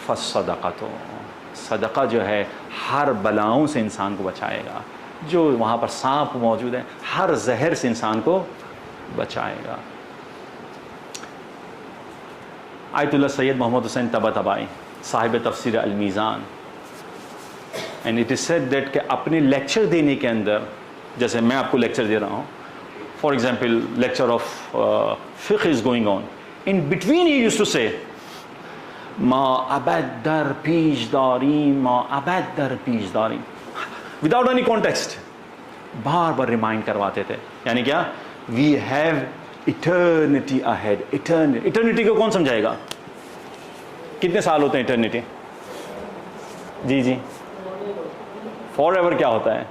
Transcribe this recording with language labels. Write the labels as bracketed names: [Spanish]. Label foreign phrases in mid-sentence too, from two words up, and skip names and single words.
[Urdu] فالصدقۃ، صدقہ جو ہے ہر بلاؤں سے انسان کو بچائے گا. جو وہاں پر سانپ موجود ہے ہر زہر سے انسان کو بچائے گا. آیت اللہ سید محمد حسین طباطبائی صاحب تفسیر المیزان، [English] And it is said that [Urdu] کہ اپنے لیکچر دینے کے اندر، جیسے میں آپ کو لیکچر دے رہا ہوں، [English] For example lecture of فقہ is going on, in between he used to say [Persian] ما ابد در پیش داریم، ما ابد در پیش داریم، [English] Without any context, [Urdu] بار بار ریمائنڈ کرواتے تھے. یعنی کیا؟ [English] We have eternity ahead. [Urdu] ایٹرنیٹی کو کون سمجھائے گا؟ کتنے سال ہوتے ہیں ایٹرنیٹی؟ جی جی، [English] forever [Urdu] کیا ہوتا ہے؟